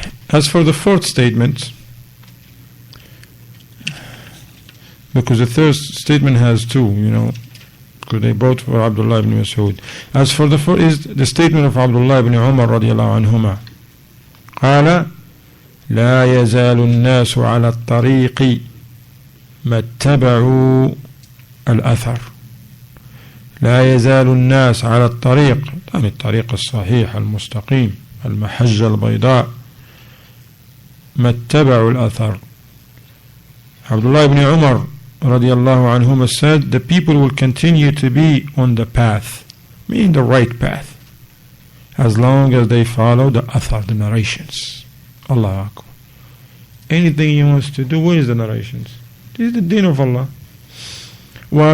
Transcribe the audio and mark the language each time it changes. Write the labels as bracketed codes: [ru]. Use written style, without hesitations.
[en] As for the fourth statement, because the third statement has two, because they both were Abdullah ibn Mas'ud. As for the fourth is the statement of Abdullah ibn Umar radiyallahu anhuma. [ar] قال لا يزال الناس على الطريق ما اتبعوا الأثر. لا يزال الناس على الطريق، يعني الطريق الصحيح المستقيم المحجة البيضاء، ما اتبعوا الأثر. [en] Abdullah ibn Umar radiyallahu anhuma said, the people will continue to be on the path, meaning the right path, as long as they follow the athar, the narrations. Allah Akbar. Anything he wants to do, what is the narrations? This is the deen of Allah. Why?